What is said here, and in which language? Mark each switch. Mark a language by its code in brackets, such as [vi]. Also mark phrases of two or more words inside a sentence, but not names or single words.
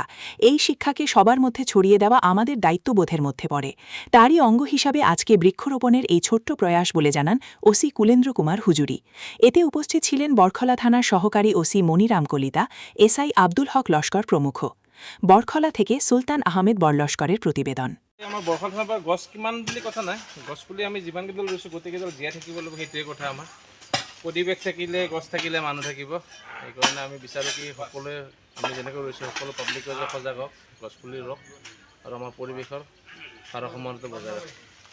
[bn] এই শিক্ষাকে সবার মধ্যে ছড়িয়ে দেওয়া আমাদের দায়িত্ববোধের মধ্যে পড়ে। তারই অঙ্গ হিসাবে আজকে বৃক্ষরোপণের এই ছোট্ট প্রয়াস বলে জানান ওসি কুলেন্দ্র কুমার হুজুরি। এতে উপস্থিত ছিলেন বরখলা থানার সহকারী ওসি মনিরাম কলিতা, এসআই আব্দুল হক লস্কর প্রমুখ। বরখলা থেকে সুলতান আহমেদ বরলস্করের প্রতিবেদন। [as] আমাৰ বৰষুণ হোৱাৰ পৰা গছ কিমান বুলি কথা নাই, গছ পুলি আমি যিমানকেইডাল ৰুইছোঁ গোটেইকেইডাল জীয়াই থাকিব লাগিব, সেইটোৱে কথা। আমাৰ পৰিৱেশ থাকিলে গছ থাকিলে মানুহ থাকিব। সেইকাৰণে আমি বিচাৰোঁ কি সকলোৱে আমি যেনেকৈ ৰুইছোঁ সকলো পাব্লিকে সজাগ হওক, গছ পুলি ৰুওক আৰু আমাৰ পৰিৱেশৰ ভাৰসাম্যটো বজাই ৰাখক।